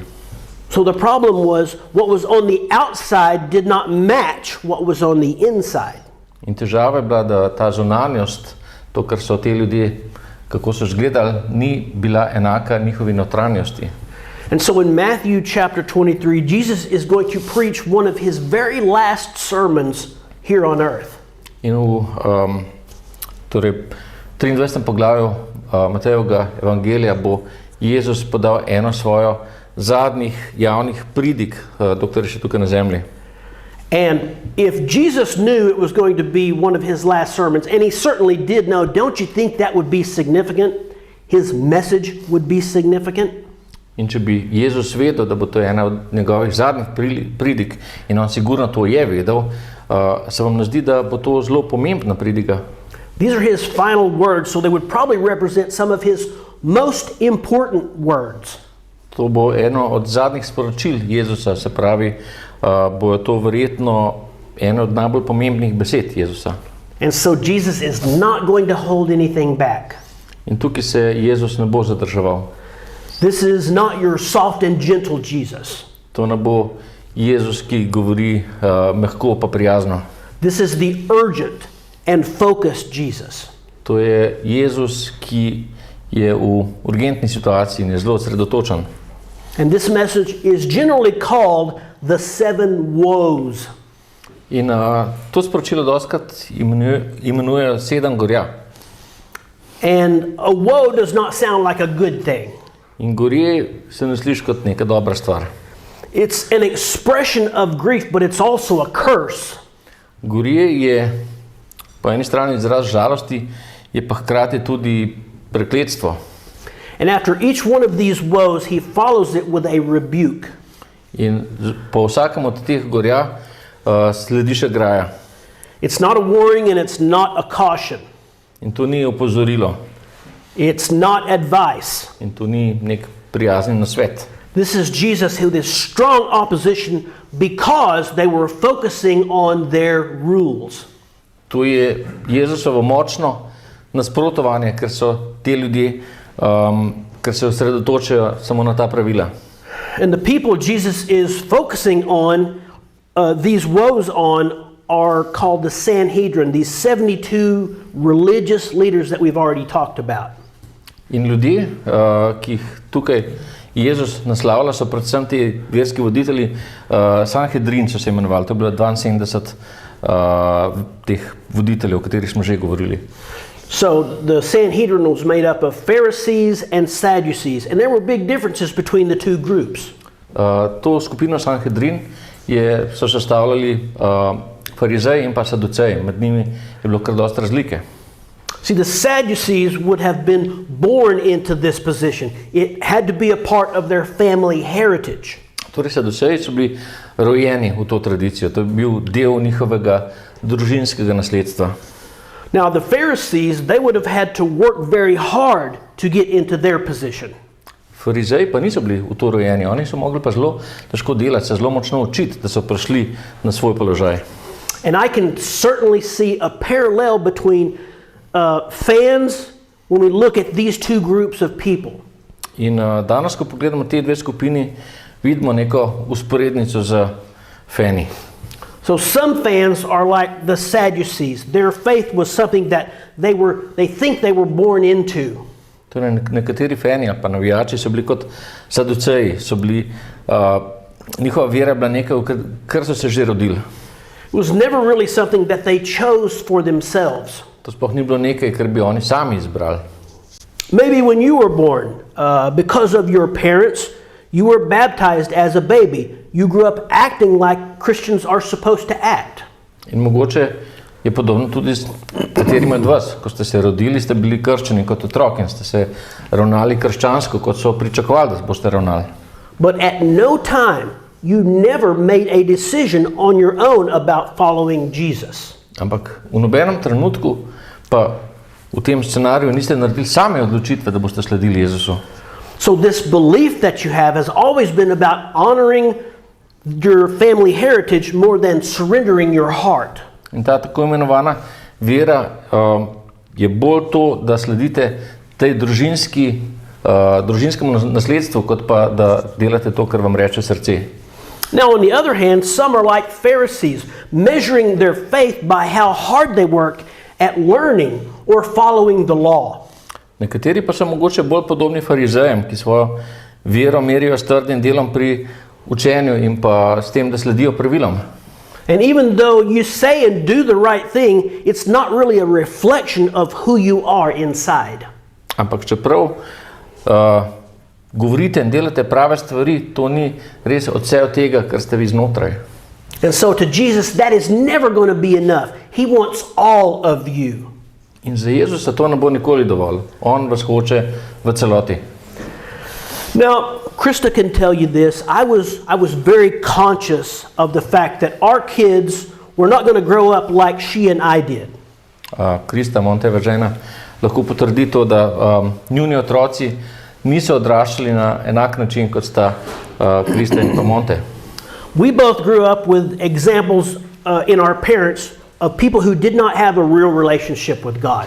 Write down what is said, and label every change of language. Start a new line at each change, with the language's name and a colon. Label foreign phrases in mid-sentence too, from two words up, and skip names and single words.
English: So the problem was what was on the outside did not match what was on the inside.
Slovenian: In težava je bila, da ta zunanjost, to, kar so te ljudje, kako so izgledali, ni bila enaka njihovi notranjosti.
English: And so in Matthew chapter 23, Jesus is going to preach one of his very last sermons here on earth.
Slovenian: In v torej 23. poglavju Matejevega evangelija bo Jezus podal eno svojo zadnjih javnih pridig, dokler je še tukaj na zemlji.
English: And if Jesus knew it was going to be one of his last sermons, and he certainly did know, don't you think that would be significant? His message would be significant?
Slovenian: In če bi Jezus vedel, da bo to ena od njegovih zadnjih pridig, in on sigurno to je vedel, se vam ne zdi, da bo to zelo pomembna pridiga?
English: These are his final words, so they would probably represent some of his most important words.
Slovenian: To bo eno od zadnjih sporočil Jezusa, se pravi, bojo to verjetno eno od najbolj pomembnih besed Jezusa.
English: And so Jesus is not going to hold anything back.
Slovenian: In tukaj se Jezus ne bo zadrževal.
English: This is not your soft and gentle Jesus.
Slovenian: To ne bo Jezus, ki govori mehko pa prijazno.
English: This is the urgent and focused Jesus.
Slovenian: To je Jezus, ki je v urgentni situaciji in je zelo osredotočen.
English: And this message is generally called the seven woes.
Slovenian: In to sporočilo dostikrat imenujejo 7 gorja.
English: And a woe does not sound like a good thing.
Slovenian: In gorje se ne sliši kot neka dobra stvar.
English: It's an expression of grief, but it's also a curse.
Slovenian: Gorje je po eni strani izraz žalosti, je pa hkrati tudi prekletstvo.
English: And after each one of these woes, he follows it with a rebuke.
Slovenian: In po vsakem od teh gorja sledi še graja.
English: It's not a warning and it's not a caution.
Slovenian: In to ni opozorilo.
English: It's not advice.
Slovenian: In to ni nek prijazen nasvet.
English: This is Jesus who is strong opposition because they were focusing on their rules.
Slovenian: To je Jezusovo močno nasprotovanje, ker so te ljudje, ker se osredotočajo samo na ta pravila.
English: And the people Jesus is focusing on, these woes on, are called the Sanhedrin, these 72 religious leaders that we've already talked about.
Slovenian: In ljudje, ki jih tukaj Jezus naslavlja, so predvsem ti verski voditelji, Sanhedrin so se imenovali, to je bilo 72 teh voditeljev, o katerih smo že govorili.
English: So the Sanhedrin was made up of Pharisees and Sadducees, and there were big differences between the two groups.
Slovenian: To skupino Sanhedrin so sestavljali farizeji in pa saduceji, med njimi je bilo kar dosti razlike.
English: See, the Sadducees would have been born into this position. It had to be a part of their family heritage.
Slovenian: Torej, saduceji so bili rojeni v to tradicijo, to je bil del njihovega družinskega nasledstva.
English: Now, the Pharisees, they would have had to work very hard to get into their position.
Slovenian: Farizeji pa niso bili v to rojeni, oni so mogli pa zelo težko delati, se zelo močno učiti, da so prišli na svoj položaj.
English: And I can certainly see a parallel between fans when we look at these two groups of people.
Slovenian: In danes, ko pogledamo te dve skupini, vidimo neko usporednico z fani.
English: So some fans are like the Sadducees. Their faith was something that they think they were born into.
Slovenian: Torej, nekateri fani ali pa navijači so bili kot saduceji, so bili, njihova vera bila nekaj, kar so se že rodili.
English: It was never really something that they chose for themselves.
Slovenian: To sploh ni bilo nekaj, kar bi oni sami izbrali.
English: Maybe when you were born, because of your parents, you were baptized as a baby. You grew up acting like Christians are supposed to act.
Slovenian: In mogoče je podobno tudi s katerimi od vas. Ko ste se rodili, ste bili krščeni kot otrok in ste se ravnali krščansko, kot so pričakovali, da boste ravnali.
English: But at no time you never made a decision on your own about following Jesus.
Slovenian: Ampak v nobenem trenutku pa v tem scenariju niste naredili same odločitve, da boste sledili Jezusu.
English: So this belief that you have has always been about honoring your family heritage more than surrendering your heart.
Slovenian: In ta tako imenovana vera je bolj to, da sledite tej družinskemu nasledstvu, kot pa da delate to, kar vam reče srce.
English: Now, on the other hand, some are like Pharisees, measuring their faith by how hard they work at learning or following the law.
Slovenian: Nekateri pa so mogoče bolj podobni farizejem, ki svojo vero merijo s trdim delom pri učenju in pa s tem, da sledijo pravilom.
English: And even though you say and do the right thing, it's not really a reflection of who you are inside.
Slovenian: Ampak čeprav govorite in delate prave stvari, to ni res odsev tega, kar ste vi znotraj.
English: And so to Jesus, that is never going to be enough. He wants all of you.
Slovenian: In za Jezusa to ne bo nikoli dovolj. On vas hoče v celoti.
English: Now, Krista can tell you this. I was very conscious of the fact that our kids were not going to grow up like she and I did.
Slovenian: Krista, Monteva žena, lahko potrdi to, da njuni otroci niso odraščali na enak način, kot sta Krista in pa Monte.
English: We both grew up with examples in our parents of people who did not have a real relationship with God.